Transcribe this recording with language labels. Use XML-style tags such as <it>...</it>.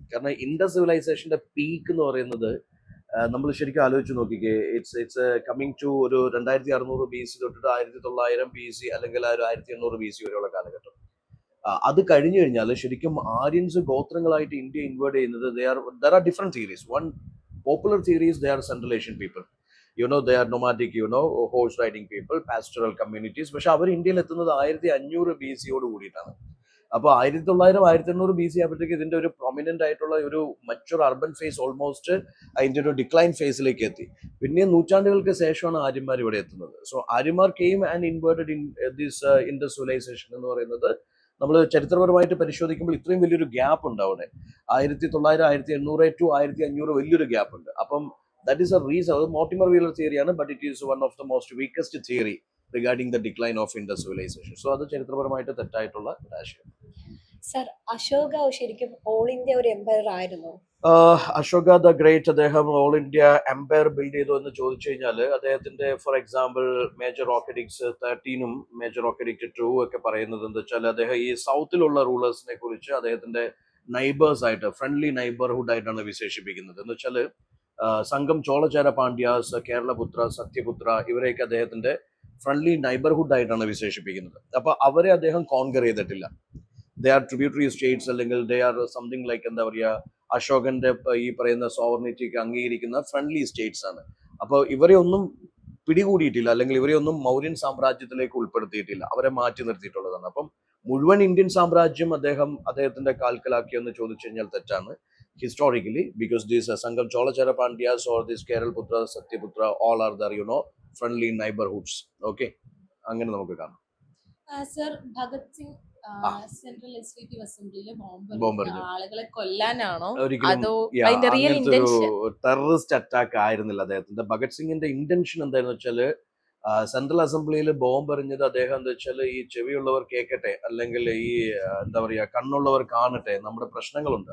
<ml>കാരണം Indus സിവിലൈസേഷന്റെ peak എന്ന് പറയുന്നത് നമ്മൾ ശരിക്കും ആലോചിച്ച് നോക്കിക്കേ,</ml> <en>it's coming to</en> <ml>ഒരു 2600 BC തൊട്ടിട്ട് 1900 BC അല്ലെങ്കിൽ ഒരു 1800 BC വരെയുള്ള കാലഘട്ടം. അത് കഴിഞ്ഞു കഴിഞ്ഞാൽ ശരിക്കും ആര്യൻസ് ഗോത്രങ്ങളായിട്ട് ഇന്ത്യ ഇൻവേർഡ് ചെയ്യുന്നത്</ml> <en>there are different theories. One popular theory is they are Central Asian people. They are nomadic, horse riding people, pastoral communities.</en> <ml>പക്ഷെ അവർ ഇന്ത്യയിൽ എത്തുന്നത് 1500 BC കൂടിയിട്ടാണ്. അപ്പോൾ 1900 1800 BC ആകുമ്പോഴത്തേക്ക് ഇതിന്റെ ഒരു പ്രൊമിനന്റ് ആയിട്ടുള്ള ഒരു മച്ചുവർ അർബൻ ഫേസ് ഓൾമോസ്റ്റ് അതിന്റെ ഒരു ഡിക്ലൈൻ ഫേസിലേക്ക് എത്തി. പിന്നെ നൂറ്റാണ്ടുകൾക്ക് ശേഷമാണ് ആര്യന്മാർ ഇവിടെ എത്തുന്നത്. സോ ആര്യന്മാർ</ml> <en>came and inverted in this</en> <ml>Indus civilisation എന്ന് പറയുന്നത് നമ്മൾ ചരിത്രപരമായിട്ട് പരിശോധിക്കുമ്പോൾ ഇത്രയും വലിയൊരു ഗ്യാപ്പ് ഉണ്ട് അവിടെ. 1900 1800 to 1500 വലിയൊരു ഗ്യാപ്പ് ഉണ്ട്. അപ്പം</ml> <en>that is a reason. Mortimer Wheeler theory ആണ്, but it is one of the most weakest theory regarding the decline of Indus civilization.</en> <ml>So അത് ചരിത്രപരമായിട്ട് തെറ്റായിട്ടുള്ള ഒരു ആശയം. സർ, അശോക ശരിക്കും ഓൾ ഇന്ത്യ ഒരു എംപയർ ആയിരുന്നു? അശോക ദ ഗ്രേറ്റ് അദ്ദേഹം ഓൾ ഇന്ത്യ എംപയർ ബിൽഡ് ചെയ്തു എന്ന് ചോദിച്ചു കഴിഞ്ഞാൽ അദ്ദേഹത്തിന്റെ ഫോർ എക്സാമ്പിൾ മേജർ റോക്കറ്റിക്സ് 13 മേജർ റോക്കറ്റിക് 2 ഒക്കെ പറയുന്നത് എന്താ വെച്ചാൽ അദ്ദേഹം ഈ സൗത്തിലുള്ള റൂളേഴ്സിനെ കുറിച്ച് അദ്ദേഹത്തിന്റെ നൈബേഴ്സ് ആയിട്ട് ഫ്രണ്ട്ലി നൈബർഹുഡ് ആയിട്ടാണ് വിശേഷിപ്പിക്കുന്നത്. എന്ന് വെച്ചാൽ സംഘം ചോളചേര പാണ്ഡ്യാസ്, കേരളപുത്ര, സത്യപുത്ര ഇവരെയൊക്കെ അദ്ദേഹത്തിന്റെ ഫ്രണ്ട്ലി നൈബർഹുഡ് ആയിട്ടാണ് വിശേഷിപ്പിക്കുന്നത്. അപ്പൊ അവരെ അദ്ദേഹം കോൺകർ ചെയ്തിട്ടില്ല.</ml> <en>they are tributary states</en> <ml>അല്ലെങ്കിൽ</ml> <en>they are something like</en> <ml>എന്താ പറയുക, അശോകന്റെ ഈ പറയുന്ന സോവർണിറ്റിക്ക് അംഗീകരിക്കുന്ന ഫ്രണ്ട്ലി സ്റ്റേറ്റ്സ് ആണ്. അപ്പോൾ ഇവരെ ഒന്നും പിടികൂടിയിട്ടില്ല, അല്ലെങ്കിൽ ഇവരെ ഒന്നും മൗര്യൻ സാമ്രാജ്യത്തിലേക്ക് ഉൾപ്പെടുത്തിയിട്ടില്ല, അവരെ മാറ്റി നിർത്തിയിട്ടുള്ളതാണ്. അപ്പം മുഴുവൻ ഇന്ത്യൻ സാമ്രാജ്യം അദ്ദേഹത്തിന്റെ കാൽക്കലാക്കിയെന്ന് ചോദിച്ചു കഴിഞ്ഞാൽ തെറ്റാണ്.</ml> <en>Historically, because these Sangam Cholachara Pandyas or this Keralputra, Satyaputra, all are their, friendly neighborhoods.</en> <ml>Okay? അങ്ങനെ നമുക്ക് കാണാം. Sir, Bhagat Singh central legislative അസംബ്ലിയിൽ ബോംബ് ആളുകളെ കൊല്ലാനാണോ അതോ അതിന്റെ റിയൽ ഇന്റൻഷൻ? ടെററിസ്റ്റ് അറ്റാക്ക് ആയിരുന്നില്ല അദ്ദേഹത്തിന്റെ. ഭഗത് സിംഗിന്റെ ഇന്റൻഷൻ എന്തായിരുന്നു വെച്ചാല് സെൻട്രൽ അസംബ്ലിയിൽ ബോംബ് എറിഞ്ഞത് അദ്ദേഹം എന്താ വെച്ചാൽ ഈ ചെവിയുള്ളവർ കേൾക്കട്ടെ, അല്ലെങ്കിൽ ഈ എന്താ പറയുക കണ്ണുള്ളവർ കാണട്ടെ, നമ്മുടെ പ്രശ്നങ്ങളുണ്ട്.</ml>